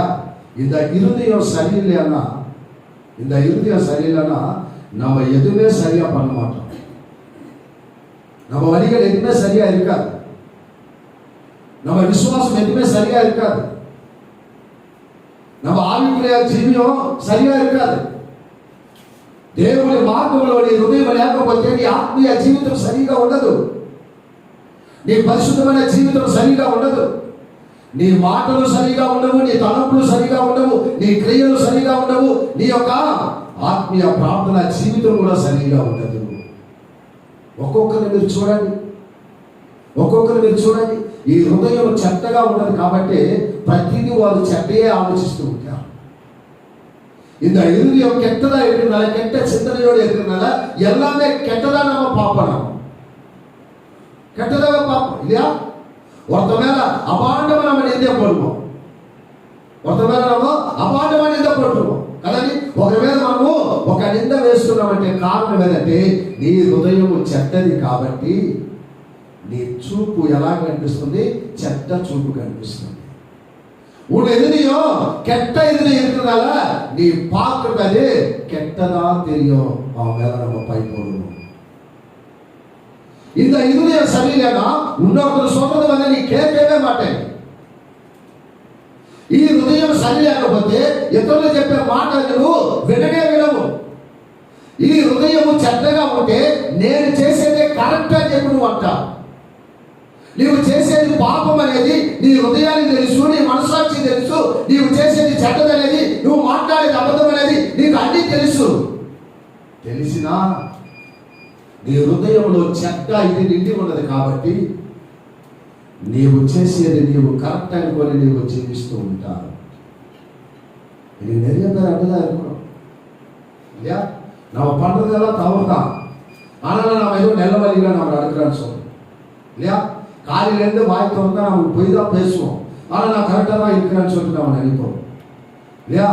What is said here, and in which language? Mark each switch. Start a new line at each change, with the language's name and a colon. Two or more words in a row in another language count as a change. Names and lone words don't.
Tamil: இந்த இருதயம் சரியில்லைன்னா நம்ம எதுவுமே சரியா பண்ண மாட்டோம். நம்ம வழிகள் எதுவுமே சரியா இருக்காது. நம்ம விசுவாசம் எதுவுமே சரியா இருக்காது. நம்ம ஆவிக்குரிய ஜீவியம் சரியா இருக்காது.
Telugu: దేవుని మార్గంలో నీ హృదయం లేకపోతే నీ ఆత్మీయ జీవితం సరిగా ఉండదు. నీ పరిశుద్ధమైన జీవితం సరిగా ఉండదు. నీ మాటలు సరిగా ఉండవు, నీ తలంపులు సరిగా ఉండవు, నీ క్రియలు సరిగా ఉండవు, నీ యొక్క ఆత్మీయ ప్రార్థన జీవితం కూడా సరిగా ఉండదు. ఒక్కొక్కరిని మీరు చూడండి, ఈ హృదయం చెత్తగా ఉండదు కాబట్టి ప్రతిదీ వారు చెడ్డయే ఆలోచిస్తూ ఉంటారు.
Tamil: இந்த இருதயம் கெட்டதா இருக்கிறனால, கெட்ட சிந்தனையோடு இருக்கிறனால எல்லாமே கெட்டதா நம்ம பார்ப்போம். கெட்டதாக பார்ப்போம் இல்லையா? ஒருத்த மேல அபாண்டமா நம்ம நிந்தை போடுவோம், ஒருத்த மேல நம்ம அபாண்டமா நிந்தை போட்டுருவோம்.
Telugu: கதானி ఒకరి మీద మనము ఒక నింద వేస్తున్నామంటే కారణం ఏదంటే నీ హృదయం చెడ్డది కాబట్టి నీ చూపు ఎలా కనిపిస్తుంది? చెడ్డ చూపు కనిపిస్తుంది.
Tamil: உன் எதிரியோ கெட்ட எதிரி இருக்கிறதால நீ பார்க்கிறது கெட்டதா தெரியும். அவன் மேல நம்ம பை போடணும். இந்த இருதயம் சரியில்லைன்னா இன்னொருத்தர் சொல்றது வந்து நீ கேட்கவே மாட்டேன்.
Telugu: ఈ హృదయం సరి లేకపోతే ఇతరులు చెప్పే మాటలు విననే వినవు. ఈ హృదయం చెడ్డగా ఉంటే నేను చేసేదే కరెక్ట్ అని చెప్పి నువ్వు అంటావు. నీవు చేసేది పాపం అనేది నీ హృదయానికి తెలుసు, నీ మనసాక్షి తెలుసు. నీవు చేసేది చెడ్డదనేది, నువ్వు మాట్లాడేది అబద్ధం అనేది నీకు అన్నీ తెలుసు. తెలిసినా నీ హృదయంలో చెడ్డ ఇది నిండి ఉన్నది కాబట్టి నీవు చేసేది నీవు కరెక్ట్ అనుకొని నీవు జీవిస్తూ ఉంటావు.
Tamil: நீங்க நிறைய பேர் அப்படிதான் இருக்கணும் இல்லையா? நம்ம பண்றதெல்லாம் தவறுதான். ஆனாலும் நம்ம ஏதோ நல்ல வழியில நம்ம நடக்கிறோன்னு சொல்றோம் இல்லையா? காலையிலேருந்து வாய் திறந்தா நமக்கு போய் தான் பேசுவோம். ஆனால் நான் கரெக்டாக தான் இருக்கிறேன்னு சொல்லிட்டு நம்ம நினைப்போம் இல்லையா?